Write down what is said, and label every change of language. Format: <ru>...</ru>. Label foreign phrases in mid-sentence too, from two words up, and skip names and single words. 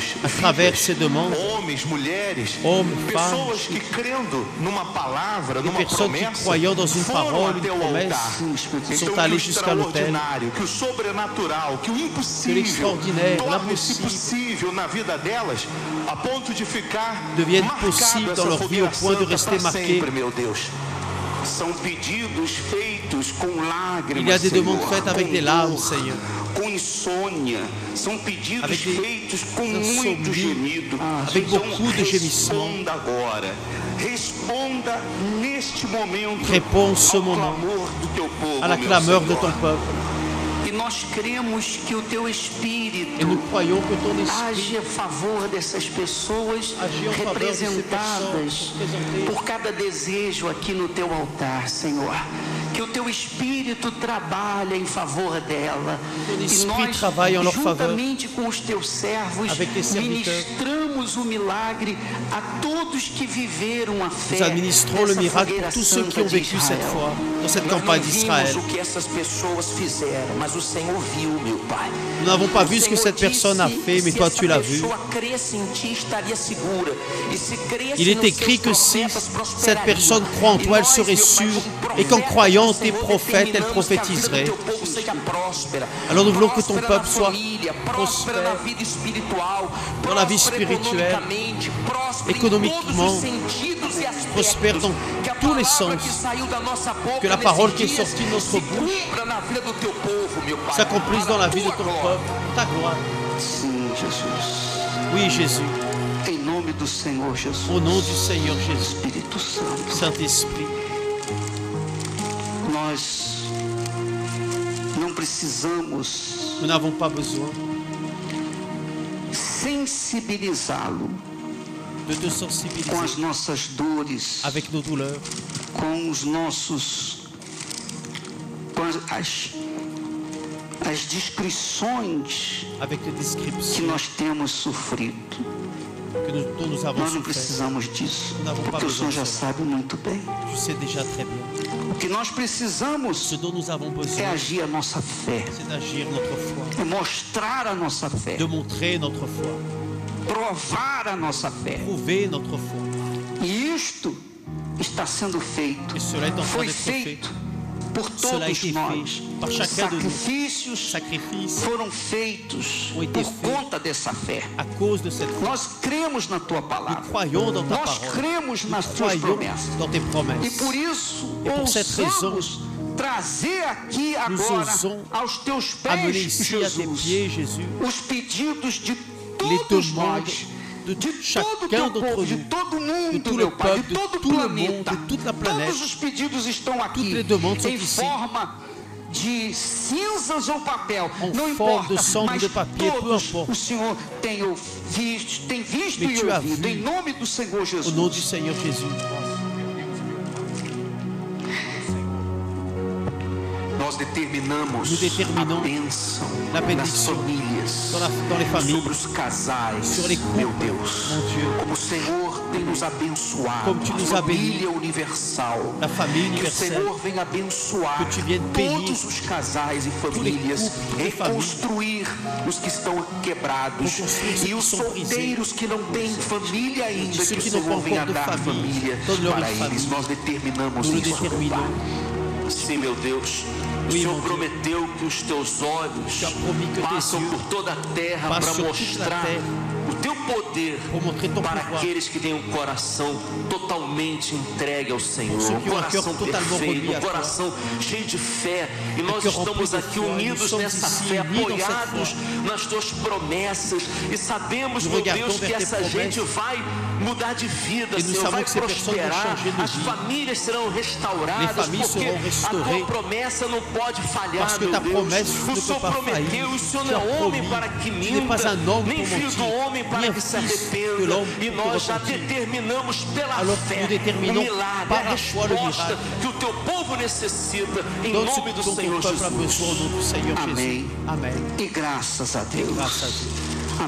<fr>À travers ces demandes,</fr> <pt>homens, mulheres,</pt> <fr>hommes,</fr> <pt>pessoas</pt> <fr>femmes,</fr> <pt>que crendo numa palavra,</pt> <fr>des</fr> <pt>numa</pt> <fr>personnes qui,</fr> <pt>promessa,</pt> <fr>croyant dans une</fr> <pt>foram</pt> <fr>parole,</fr> <pt>até</pt> <fr>une</fr> <pt>o</pt> <fr>promesse,</fr> <pt>altar.</pt> <fr>sont</fr> <pt>Então, que</pt> <fr>allés</fr> <pt>o</pt> <fr>jusqu'à l'autel.</fr> <pt>extraordinário, que o sobrenatural, que o impossível</pt> <fr>l'extraordinaire,</fr> <pt>torne-se</pt> <fr>l'impossible</fr> <pt>possível na vida delas, a ponto de ficar</pt> <fr>deviennent</fr> <pt>marcada</pt> <fr>possibles dans</fr> <pt>essa</pt> <fr>leur vie au</fr> <pt>fogueira</pt> <fr>point de</fr> <pt>santa</pt> <fr>rester</fr> <pt>para</pt> <fr>marqués.</fr> <pt>sempre, meu Deus. São pedidos feitos com lágrimas,</pt> <fr>Il y a des demandes</fr> <pt>Senhor,</pt> <fr>faites avec</fr> <pt>com</pt> <fr>des larmes,</fr> <pt>dor,</pt> <fr>Seigneur.</fr> <pt>com insônia. São pedidos</pt> <fr>Avec des</fr> <pt>feitos com muito</pt> <fr>insomnies,</fr> <pt>gemido.</pt> <fr>avec</fr> <pt>Então,</pt> <fr>beaucoup de gémissements.</fr> <pt>responda agora. Responda neste momento</pt> <fr>Réponds ce</fr> <pt>ao</pt> <fr>moment</fr> <pt>clamor do teu povo,</pt> <fr>à la</fr> <pt>meu</pt> <fr>clameur de</fr> <pt>Senhor.</pt> <fr>ton peuple.</fr> <pt>E nós cremos que o teu Espírito</pt> <fr>Et nous croyons que ton</fr> <pt>age</pt> <fr>esprit</fr> <pt>a favor dessas pessoas</pt> <fr>agit en faveur de ces</fr> <pt>representadas</pt> <fr>personnes représentées</fr> <pt>por cada desejo aqui no teu altar, Senhor. Que o teu Espírito trabalhe em favor dela.</pt> <fr>Ton</fr> <pt>E</pt> <fr>esprit</fr> <pt>nós,</pt> <fr>travaille en leur faveur.</fr> <pt>juntamente com os teus servos,</pt> <fr>Avec tes serviteurs.</fr> <pt>ministramos o milagre a todos que viveram a fé.</pt> <fr>Nous administrons le</fr> <pt>nessa</pt> <fr>miracle</fr> <pt>fogueira</pt> <fr>pour tous ceux qui ont</fr> <pt>santa de</pt> <fr>vécu cette</fr> <pt>Israel.</pt> <fr>foi dans cette</fr> <pt>Nós</pt> <fr>campagne</fr> <pt>não vimos</pt> <fr>d'Israël.</fr> <pt>o que essas pessoas fizeram, mas o Senhor viu, meu Pai.</pt> <fr>Nous n'avons pas vu ce que</fr> <pt>Senhor</pt> <fr>cette personne a</fr> <pt>disse</pt> <fr>fait, mais</fr> <pt>que</pt> <fr>toi</fr> <pt>se</pt> <fr>tu l'as</fr> <pt>essa</pt> <fr>vu.</fr> <pt>pessoa cresce em ti, estaria segura. E se cresce</pt> <fr>Il est</fr> <pt>nos</pt> <fr>écrit</fr> <pt>seus</pt> <fr>que si</fr> <pt>profetas,</pt> <fr>cette</fr> <pt>prosperaria.</pt> <fr>personne croit en</fr> <pt>E</pt> <fr>toi, elle</fr> <pt>nós,</pt> <fr>serait</fr> <pt>meu Pai,</pt> <fr>sûre,</fr> <pt>como</pt> <fr>et qu'en</fr> <pt>profetas</pt> <fr>croyant</fr> <pt>do</pt> <fr>tes</fr> <pt>Senhor,</pt> <fr>prophètes, elle</fr> <pt>determinamos que a vida do</pt> <fr>prophétiserait.</fr> <pt>teu povo seja próspera.</pt> <fr>Alors nous voulons que ton</fr> <pt>Próspera na</pt> <fr>peuple soit</fr> <pt>família, próspera na vida espiritual,</pt> <fr>dans la vie</fr> <pt>próspera</pt> <fr>spirituelle,</fr> <pt>economicamente, próspera em</pt> <fr>économiquement,</fr> <pt>todos os sentidos e aspectos</pt> <fr>prospère dans tous les sens. Que la parole qui est sortie de notre bouche s'accomplisse dans la vie de ton peuple, ta gloire. Oui, Jésus. Au nom du Seigneur Jésus. Saint-Esprit. Nous n'avons pas besoin de te sensibiliser avec nos douleurs,</fr> <pt>as descrições</pt> <fr>avec les</fr> <pt>que</pt> <fr>descriptions</fr> <pt>nós temos sofrido.</pt> <fr>dont nous avons</fr> <pt>Nós não</pt> <fr>souffert.</fr> <pt>precisamos disso,</pt> <fr>Nous n'avons pas</fr> <pt>porque o</pt> <fr>besoin</fr> <pt>Senhor</pt> <fr>de</fr> <pt>já</pt> <fr>cela.</fr> <pt>sabe muito bem.</pt> <fr>Tu sais déjà très bien.</fr> <pt>O que nós precisamos</pt> <fr>Ce dont nous avons</fr> <pt>é</pt> <fr>besoin,</fr> <pt>agir a nossa fé,</pt> <fr>c'est d'agir notre foi,</fr> <pt>é mostrar a nossa fé,</pt> <fr>de montrer notre foi,</fr> <pt>provar a nossa fé.</pt> <fr>prouver notre foi.</fr> <pt>E isto está sendo feito,</pt> <fr>Et cela est en train</fr> <pt>foi</pt> <fr>d'être fait.</fr> <pt>feito por</pt> <fr>Cela a</fr> <pt>todos</pt> <fr>été</fr> <pt>nós.</pt> <fr>fait par chacun de nous.</fr> <pt>Sacrifícios</pt> <fr>Sacrifices</fr> <pt>foram feitos</pt> <fr>ont été</fr> <pt>por</pt> <fr>faits</fr> <pt>conta dessa fé.</pt> <fr>à cause de cette foi.</fr> <pt>Nós cremos na tua</pt> <fr>Nous</fr> <pt>palavra.</pt> <fr>croyons dans ta</fr> <pt>Nós</pt> <fr>parole.</fr> <pt>cremos nas</pt> <fr>Nous</fr> <pt>tuas</pt> <fr>croyons</fr> <pt>promessas.</pt> <fr>dans tes</fr> <pt>E</pt> <fr>promesses.</fr> <pt>por isso,</pt> <fr>Et pour cette raison,</fr> <pt>ousamos trazer aqui</pt> <fr>nous</fr> <pt>agora</pt> <fr>osons</fr> <pt>aos teus</pt> <fr>Amener</fr> <pt>pés,</pt> <fr>ici à tes</fr> <pt>Jesus,</pt> <fr>pieds, Jésus,</fr> <pt>os pedidos de</pt> <fr>les</fr> <pt>todos</pt> <fr>demandes</fr> <pt>nós,</pt> <fr>de</fr> <pt>de todo o</pt> <fr>chacun</fr> <pt>teu</pt> <fr>d'entre</fr> <pt>povo, de</pt> <fr>nous,</fr> <pt>todo</pt> <fr>de</fr> <pt>mundo,</pt> <fr>tout</fr> <pt>meu</pt> <fr>le</fr> <pt>Pai,</pt> <fr>peuple,</fr> <pt>de todo</pt> <fr>de</fr> <pt>o</pt> <fr>tout le monde,</fr> <pt>planeta.</pt> <fr>de toute la planète.</fr> <pt>Todos os pedidos estão</pt> <fr>Toutes</fr> <pt>aqui</pt> <fr>les demandes sont</fr> <pt>em</pt> <fr>ici.</fr> <pt>forma de cinzas ou papel,</pt> <fr>En</fr> <pt>não</pt> <fr>forme</fr> <pt>importa,</pt> <fr>de cendre</fr> <pt>mas</pt> <fr>de papier, peu</fr> <pt>todos</pt> <fr>importe.</fr> <pt>o Senhor tem visto</pt> <fr>Mais</fr> <pt>e</pt> <fr>tu as</fr> <pt>ouvido,</pt> <fr>vu.</fr> <pt>em nome do Senhor Jesus.</pt> <fr>Au nom du Seigneur Jésus.</fr> <pt>Nós determinamos</pt> <fr>Nous déterminons</fr> <pt>a bênção</pt> <fr>la</fr> <pt>nas</pt> <fr>bénédiction</fr> <pt>famílias,</pt> <fr>dans les familles,</fr> <pt>sobre os casais,</pt> <fr>sur les couples,</fr> <pt>meu Deus.</pt> <fr>mon Dieu.</fr> <pt>Como o Senhor tem nos abençoado,</pt> <fr>Comme tu nous</fr> <pt>a</pt> <fr>as bénis,</fr> <pt>família universal.</pt> <fr>la famille</fr> <pt>Que o</pt> <fr>universelle,</fr> <pt>Senhor venha abençoar</pt> <fr>que tu viennes bénir</fr> <pt>todos os casais e</pt> <fr>les</fr> <pt>famílias,</pt> <fr>couples, les familles,</fr> <pt>reconstruir os que estão quebrados</pt> <fr>reconstruire ceux</fr> <pt>e</pt> <fr>qui</fr> <pt>os</pt> <fr>sont brisés,</fr> <pt>solteiros que não têm família ainda,</pt> <fr>ceux</fr> <pt>que o</pt> <fr>qui n'ont</fr> <pt>Senhor</pt> <fr>pas</fr> <pt>venha</pt> <fr>encore de</fr> <pt>dar</pt> <fr>famille,</fr> <pt>família</pt> <fr>donne-leur</fr> <pt>para</pt> <fr>une</fr> <pt>eles.</pt> <fr>famille.</fr> <pt>Nós determinamos</pt> <fr>Nous le</fr> <pt>isso,</pt> <fr>déterminons.</fr> <pt>Pai. Sim, meu Deus. O</pt> <fr>Oui,</fr> <pt>Senhor</pt> <fr>mon Dieu.</fr> <pt>prometeu que os teus olhos</pt> <fr>Tu as promis que tes</fr> <pt>passam</pt> <fr>yeux</fr> <pt>por toda a terra</pt> <fr>passent</fr> <pt>para</pt> <fr>sur toute la</fr> <pt>mostrar</pt> <fr>terre</fr> <pt>o teu poder</pt> <fr>pour montrer ton</fr> <pt>para</pt> <fr>pouvoir.</fr> <pt>aqueles que têm um coração totalmente entregue ao Senhor,</pt> <fr>ceux</fr> <pt>um</pt> <fr>qui ont un cœur</fr> <pt>coração</pt> <fr>totalement</fr> <pt>perfeito,</pt> <fr>remis à</fr> <pt>um</pt> <fr>toi.</fr> <pt>coração cheio de fé. E nós</pt> <fr>cœur rempli</fr> <pt>estamos</pt> <fr>de</fr> <pt>aqui</pt> <fr>foi. Nous</fr> <pt>unidos</pt> <fr>sommes</fr> <pt>nessa</pt> <fr>ici</fr> <pt>fé,</pt> <fr>unis dans cette</fr> <pt>apoiados nas tuas promessas e sabemos,</pt> <fr>Nous</fr> <pt>meu</pt> <fr>regardons</fr> <pt>Deus, que</pt> <fr>vers tes</fr> <pt>essa gente</pt> <fr>promesses.</fr> <pt>vai mudar de vida,</pt> <fr>Et nous</fr> <pt>Senhor,</pt> <fr>savons</fr> <pt>vai</pt> <fr>que ces personnes vont</fr> <pt>prosperar,</pt> <fr>changer de</fr> <pt>as</pt> <fr>vie.</fr> <pt>famílias serão restauradas,</pt> <fr>Les familles</fr> <pt>porque</pt> <fr>seront</fr> <pt>a</pt> <fr>restaurées.</fr> <pt>tua promessa não pode falhar,</pt> <fr>Parce que</fr> <pt>meu</pt> <fr>ta</fr> <pt>Deus.</pt> <fr>promesse</fr> <pt>O</pt> <fr>ne</fr> <pt>Senhor</pt> <fr>peut pas</fr> <pt>prometeu,</pt> <fr>faillir.</fr> <pt>o Senhor</pt> <fr>Tu</fr> <pt>não</pt> <fr>as</fr> <pt>é homem</pt> <fr>promis.</fr> <pt>para que</pt> <fr>Tu n'es pas</fr> <pt>minta,</pt> <fr>un homme</fr> <pt>nem</pt> <fr>pour</fr> <pt>filho do</pt> <fr>mentir,</fr> <pt>homem</pt> <fr>ni</fr> <pt>para</pt> <fr>un</fr> <pt>que se</pt> <fr>fils de</fr> <pt>arrependa.</pt> <fr>l'homme</fr> <pt>E</pt> <fr>pour</fr> <pt>nós já</pt> <fr>repentir.</fr> <pt>determinamos pela</pt> <fr>Alors</fr> <pt>fé</pt> <fr>nous déterminons</fr> <pt>o milagre,</pt> <fr>par</fr> <pt>a</pt> <fr>la foi le</fr> <pt>resposta</pt> <fr>miracle.</fr> <pt>que o teu povo necessita, em</pt> <fr>Donne ce</fr> <pt>nome do</pt> <fr>dont ton</fr> <pt>Senhor</pt> <fr>peuple a besoin au</fr> <pt>Jesus.</pt> <fr>nom du Seigneur</fr> <pt>Amém.</pt> <fr>Jésus. Amen.</fr> <pt>E graças a Deus. Graças a Deus.</pt>